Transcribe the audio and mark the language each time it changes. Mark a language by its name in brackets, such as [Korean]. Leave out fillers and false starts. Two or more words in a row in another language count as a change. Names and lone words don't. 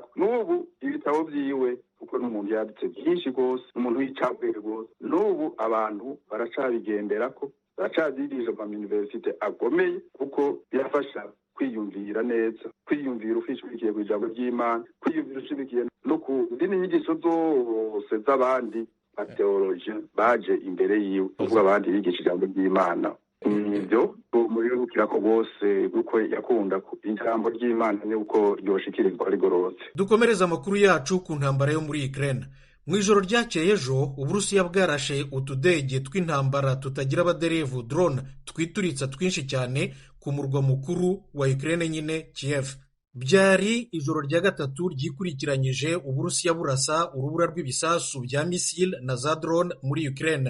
[Rundi] N'ubu ibitabo vyiwe kuko n'umuntu yanditse byinshi gose, umuntu w'icabwenge gose, n'ubu abantu baracabigenderako, baracabyigisha mu universite akomeye, kuko birafasha kwiyumvira neza, kwiyumvira ufishikiye ku ijambo ry'Imana, kwiyumvira ushibikiye no ku zindi nyigisho zose z'abandi ateoloji baje imbere yiwe, kuvuga abandi bigisha ijambo ry'Imana. Nivyo muri rukirako bose kuko yakunda ijambo ry'Imana ni uko ryoshikirizwa rigororotse. [Kinyarwanda] Dukomereza amakuru yacu ku ntambara yo muri Ukraine. Mu ijoro ryakeye ejo Uburusiya bwarashe utudege tw'intambara tutagira abaderevu, drone twituritsa twinshi cyane ku murwa mukuru wa Ukraine nyine Kiev. Byari ijoro rya gatatu ryikurikiranyije Uburusiya burasa urubura rw'ibisasu bya missile na za drone muri Ukraine.